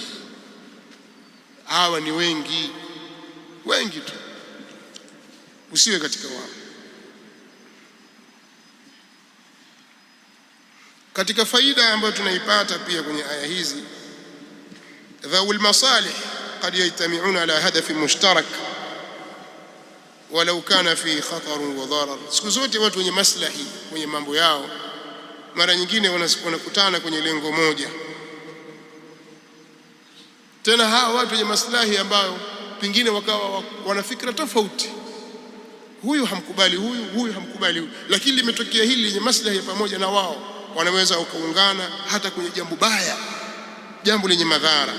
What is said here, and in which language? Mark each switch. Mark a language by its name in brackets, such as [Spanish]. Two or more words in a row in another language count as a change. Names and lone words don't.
[Swahili] Hawa ni wengi tu, usiwe katika wao. Katika faida ambayo tunaipata pia kwenye aya hizi, [Arabic] ذوو المصالح قد يجتمعون على هدف مشترك ولو كان في خطر وضرر. [Swahili] Siku zote watu wenye maslahi kwenye mambo yao mara nyingine wanakutana kwenye lengo moja. Tena hawa watu wenye maslahi ambao pengine wakawa wana fikra tofauti, huyu hamkubali huyu hamkubali huyu, lakini limetokea hili lenye maslahi pamoja na wao, wanaweza wakaungana hata kwenye jambo baya, jambo lenye madhara.